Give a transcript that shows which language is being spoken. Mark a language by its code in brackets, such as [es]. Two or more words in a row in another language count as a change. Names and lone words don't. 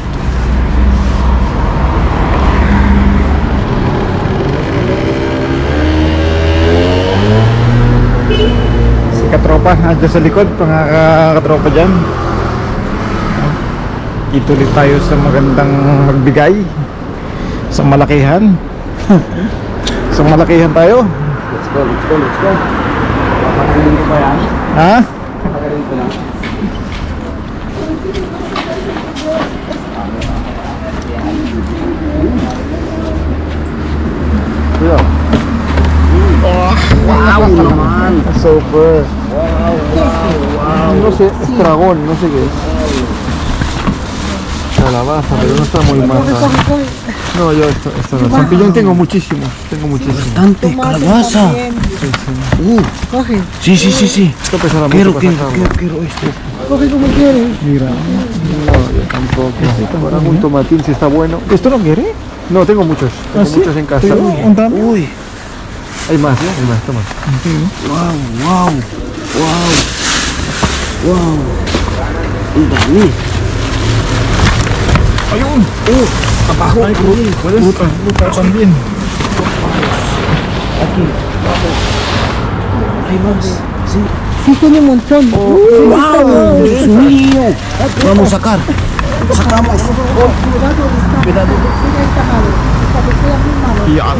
[tl] Si katropa nandiyan sa likod, mga katropa dyan. Ituloy tayo sa magandang magbigay sa malakihan. Sa malakihan tayo. [en] Let's go, let's go, let's go. [tl] Papakainin ko ba yan? Ha? Papakainin ko lang. Kuya. Wow naman! Super. Wow, wow, wow! [es] No sé, es dragón, no sé qué es. Calabaza, pero no está muy mal. No, yo esto no. Champiñón tengo muchísimos, Bastante, calabaza! Sí, sí, sí, sí. Esto pesará mucho Quiero, para quiero, sacarlo. quiero, quiero esto. Coge como quieres. Mira. No, yo tampoco. Ahora un tomatín si está bueno. ¿Esto no quiere? No, tengo muchos. Tengo muchos en casa. Uy! Hay más, ¿eh? Hay más, toma. Wow, wow! Wow! [tl] Wow! Ang dami. Ayun! Oh, kabaho. Ay, [es] puedes lupa también. Aquí. Ay, vamos. Sí. Sí, tiene un montón. ¡Wow! ¡Dios mío! Vamos a sacar. Sacamos. Cuidado. Ya.